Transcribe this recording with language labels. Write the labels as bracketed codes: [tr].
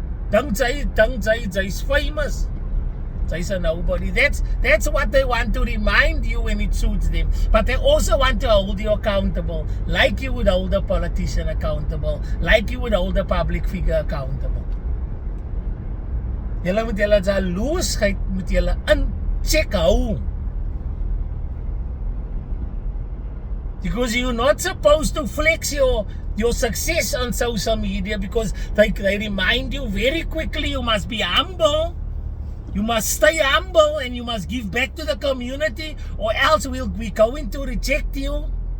[af] Dink jy's famous. Jy's [en] a nobody. That's what they want to remind you when it suits them. But they also want to hold you accountable, like you would hold a politician accountable, like you would hold a public figure accountable. [af] Julle moet julle jaloesheid moet julle in check hou. [en] Because you're not supposed to flex your success on social media, because they remind you very quickly you must be humble. You must stay humble and you must give back to the community, or else we're going to reject you.